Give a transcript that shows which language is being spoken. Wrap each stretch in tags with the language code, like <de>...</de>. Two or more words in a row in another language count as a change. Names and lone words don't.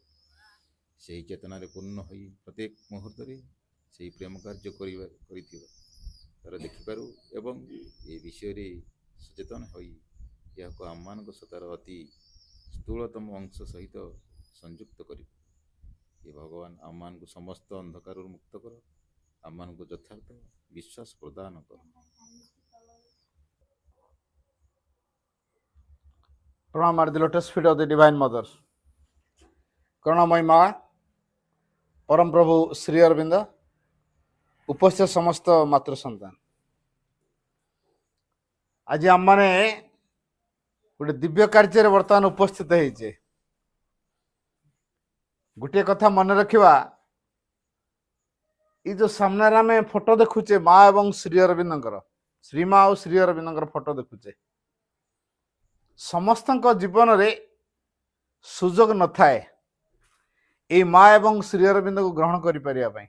<or>ସେହି ଚେତନାରେ ପୂର୍ଣ୍ଣ ହୋଇ ପ୍ରତ୍ୟେକ ମୁହୂର୍ତ୍ତରେ ସେହି ପ୍ରେମ କାର୍ଯ୍ୟ କରିଥିବା ତାର ଦେଖିପାରୁ ଏବଂ ଏ ବିଷୟରେ ସଚେତନ ହୋଇ ଏହାକୁ ଆମମାନଙ୍କ ସତାର ଅତି ସ୍ଥୂଳତମ ଅଂଶ ସହିତ ସଂଯୁକ୍ତ କରିବୁ। ହେ ଭଗବାନ, ଆମମାନଙ୍କୁ ସମସ୍ତ ଅନ୍ଧକାରରୁ ମୁକ୍ତ କର, ଆମମାନଙ୍କୁ ଯଥାର୍ଥ ବିଶ୍ୱାସ ପ୍ରଦାନ କର।</or> <en>Pranam at the lotus feet of the Divine Mother.</en> <or>Karunamai Ma, Param Prabhu Sri Aurobindo, ଉପସ୍ଥିତ ସମସ୍ତ ମାତୃ ସନ୍ତାନ, ଆଜି ଆମମାନେ ଗୋଟେ ଦିବ୍ୟ କାର୍ଯ୍ୟରେ ବର୍ତ୍ତମାନ ଉପସ୍ଥିତ ହେଇଛେ। ଗୋଟିଏ କଥା ମନେ ରଖିବା, ଏଇ ଯୋଉ ସାମ୍ନାରେ ଆମେ ଫଟୋ ଦେଖୁଛେ ମା ଏବଂ ଶ୍ରୀ ଅରବିନ୍ଦଙ୍କର, ଶ୍ରୀମା ଆଉ ଶ୍ରୀ ଅରବିନ୍ଦଙ୍କର ଫଟୋ ଦେଖୁଛେ, ସମସ୍ତଙ୍କ ଜୀବନରେ ସୁଯୋଗ ନଥାଏ ଏଇ ମା ଏବଂ ଶ୍ରୀ ଅରବିନ୍ଦଙ୍କୁ ଗ୍ରହଣ କରିପାରିବା ପାଇଁ।</or>